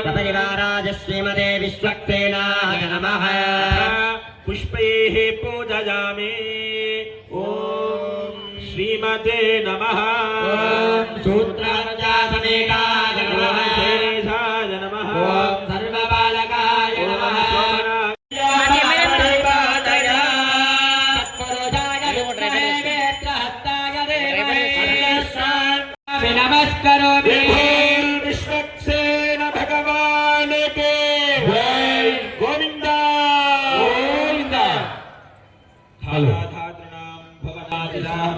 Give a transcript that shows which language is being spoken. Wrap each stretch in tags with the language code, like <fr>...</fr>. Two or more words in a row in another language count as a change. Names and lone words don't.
<sa>సపరివారాజ శ్రీమదే విశ్వక్సేనాయ నమః. పుష్పైః పూజయామి. ఓం శ్రీమతే నమః. ఓం సూత్రార్చాసమేకాయ నమః. శేషాయ నమః. ఓం సర్వబాలకాయ నమః. नमस्करोमि</sa> <hi>विश्वक्सेन भगवान के जय.</hi> <sa>गोविंदा गोविंदा. धातॄणां भवनादिनां</sa>